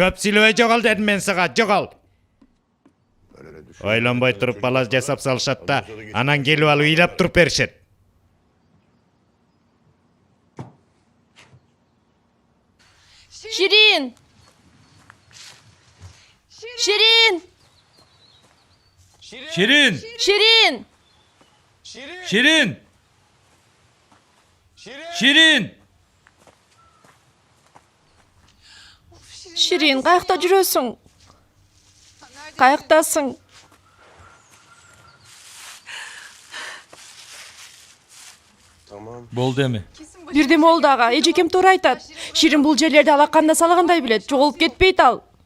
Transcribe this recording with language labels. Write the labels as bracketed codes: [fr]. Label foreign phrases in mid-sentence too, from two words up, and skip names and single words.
[ky] Көп сүйлөбөй жогал дедим мен сага, жогал. Ойлонбой туруп бала жасап салышат да, анан келип алып ыйлап туруп беришет. Ширин! Ширин! Şirin! Ширин! Şirin! Şirin! Ширин, каякта жүрөсүң? Каяктасың? Болду эми. Бирдеме болду ага, эжекем туура айтат. Ширин бул жерлерди алаканда салгандай билет, жоголуп кетпейт ал.